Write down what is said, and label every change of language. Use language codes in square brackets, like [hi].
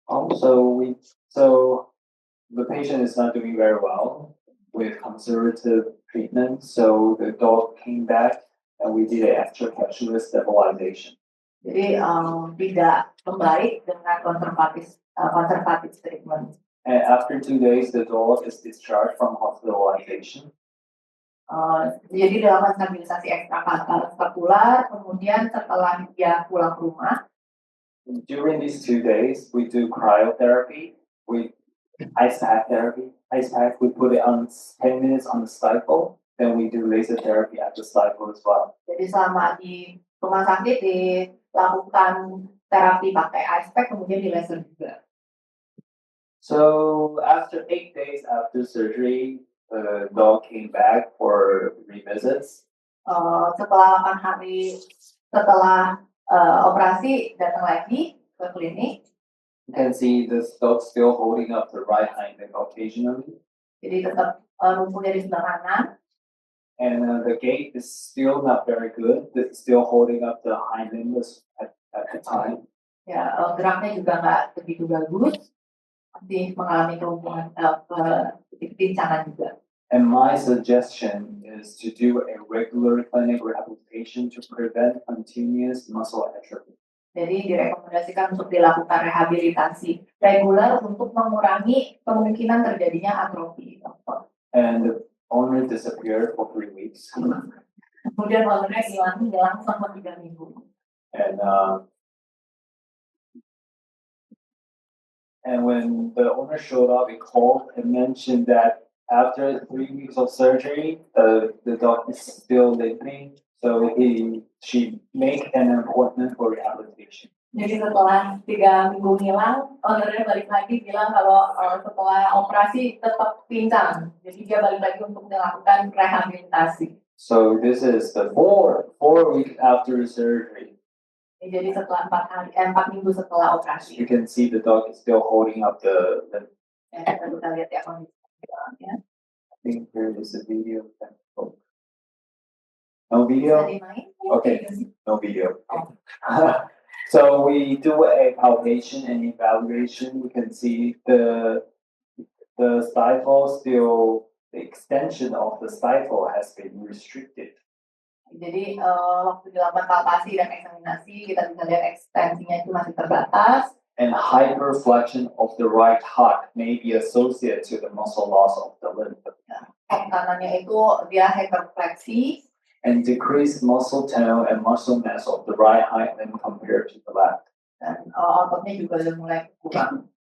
[en] So the patient is not doing very well with conservative treatment. So the dog came back and we did an extracapsular stabilization. [id] Jadi tidak membaik dengan konservatif treatment. [en] And after 2 days, the dog is discharged from hospitalization. [id] Jadi dilakukan stabilisasi ekstrapapular, kemudian setelah dia pulang ke rumah. [en] During these 2 days, we do cryotherapy. We ice pack therapy. Ice pack, we put it on 10 minutes on the stifle. Then we do laser therapy at the stifle as well. [id] Jadi selama di rumah sakit dilakukan terapi pakai ice pack, kemudian di laser juga. [en] So after 8 days after surgery, the dog came back for revisits. [id] Setelah 8 hari setelah operasi datang lagi ke klinik. [en] You can see this dog still holding up the right hind leg occasionally. [id] Jadi tetap lumpuh dari sebelah kanan. [en] And the gait is still not very good. It's still holding up the hind limbs at the time. [id] Ya, geraknya juga nggak begitu bagus. Masih mengalami kelumpuhan, kepincatan juga. [en] And my suggestion is to do a regular clinic rehabilitation to prevent continuous muscle atrophy. [id] Jadi direkomendasikan untuk dilakukan rehabilitasi reguler untuk mengurangi kemungkinan terjadinya atrofi. [en] And the owner disappeared for 3 weeks. [id] Kemudian ownernya hilang selama 3 minggu. [en] And when the owner showed up, he called and mentioned that after 3 weeks of surgery, the dog is still limping. So she made an appointment for rehabilitation. [id] Jadi setelah 3 minggu hilang, ownernya balik lagi bilang kalau setelah operasi tetap pincang. Jadi dia balik lagi untuk melakukan rehabilitasi. [en] So this is the 4 weeks after surgery. [id] Jadi setelah 4 minggu setelah operasi. [en] You can see the dog is still holding up the. [id] Ya, kita bisa lihat ya kondisinya. [en] I think there is a video. No video? Okay, no video. So we do a palpation and evaluation. We can see the stifle still, the extension of the stifle has been restricted. [id] Jadi waktu dilakukan palpasi dan eksaminasi, kita bisa lihat ekstensinya itu masih terbatas. [en] And hyperflexion of the right heart may be associated to the muscle loss of the limb. [id] Kanannya itu dia hyperfleksi. [en] And decreased muscle tone and muscle mass of the right hind limb compared to the left. [id] Dan ototnya juga udah mulai kurang.